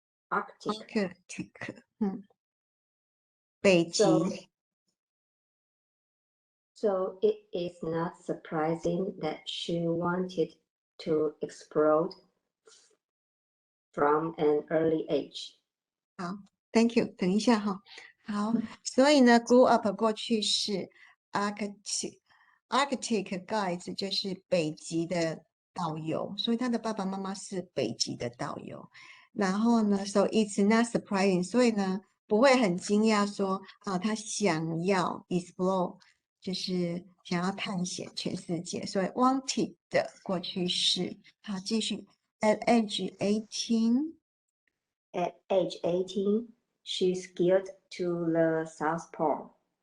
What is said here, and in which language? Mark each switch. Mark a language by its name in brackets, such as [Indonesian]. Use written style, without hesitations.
[English] Arctic. [Chinese] 北极. [English] So it is not surprising that she wanted to explore from an early age. [Chinese] 好 ， [English] Thank you。 [Chinese] 等一下哈。好，所以呢，grew up 过去式 Arctic guides 就是北极的导游，所以他的爸爸妈妈是北极的导游。然后呢， [English] so it's not surprising， [Chinese] 所以呢不会很惊讶说啊，他想要 explore，就是想要探险全世界，所以 wanted 的过去式。好，继续 [English] at age 18。 At age 18, she skied to the South Pole.